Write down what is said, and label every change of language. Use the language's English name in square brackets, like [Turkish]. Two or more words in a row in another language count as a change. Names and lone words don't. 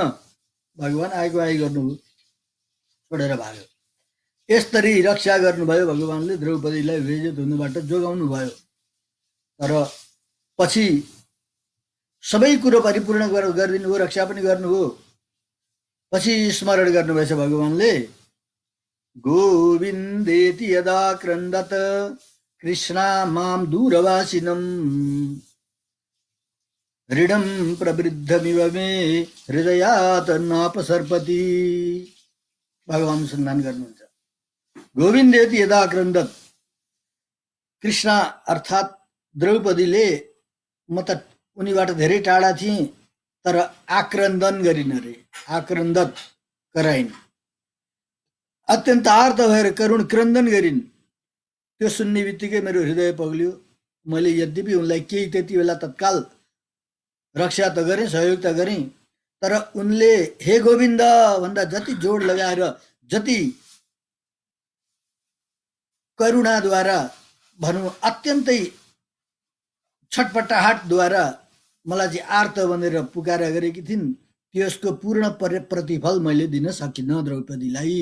[Nepali] भगवान् आएको आइ गर्नुभयो, छोडेर भाग्यो। यसरी रक्षा गर्नुभयो भगवान्ले, द्रौपदीलाई बेइज्जत हुनुबाट जोगाउनु भयो। तर पछि सबै कुरो परिपूर्ण गरिदिनु भयो, रक्षा पनि गर्नुभयो। पछि स्मरण गर्नुभएछ भगवान्ले, [Sanskrit] गोविन्देति यदा क्रन्दत कृष्णा माम दूरवासिनम ऋणं प्रवृद्धमिव मे हृदयात् नापसर्पति। [Nepali] भगवान् अनुसन्धान गर्नुहुन्छ। [Sanskrit] गोविन्देति यदा क्रन्दत, [Nepali] कृष्ण अर्थात् द्रौपदीले, म त उनीबाट धेरै टाढा थिएँ, तर आक्रन्दन गरिन रे, आक्रन्दत कराइन्, अत्यन्त आर्त भएर करुण क्रन्दन गरिन्। त्यो सुन्ने बित्तिकै मेरो हृदय पग्लियो। मैले यद्यपि उनलाई केही त्यति बेला तत्काल रक्षा त गरेँ, सहयोग त गरेँ, तर उनले हे गोविन्द भन्दा जति जोड लगाएर, जति करुणाद्वारा भनौँ अत्यन्तै छटपटाहटद्वारा मलाई चाहिँ आर्त भनेर पुकारा गरेकी थिइन्, त्यसको पूर्ण प्रतिफल मैले दिन सकिनँ द्रौपदीलाई।